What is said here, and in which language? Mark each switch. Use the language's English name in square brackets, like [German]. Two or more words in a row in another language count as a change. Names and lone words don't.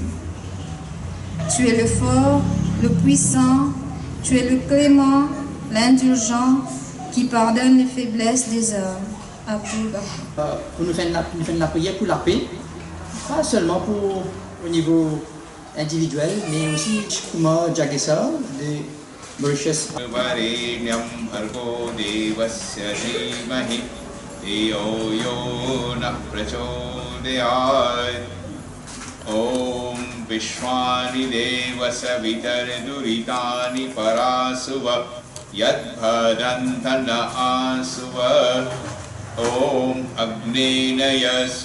[French] Tu es le fort, le puissant, tu es le clément, l'indulgent, qui pardonne les faiblesses des hommes. Pour nous faire la prière pour la paix, pas seulement au niveau individuel, mais aussi Kumar Jagesa de Mauritius. [Sanskrit] ॐ विश्वानि देव सवितर् दुरितानि परासुव यद्भद्रं तन्न आसुव ॐ अग्ने नय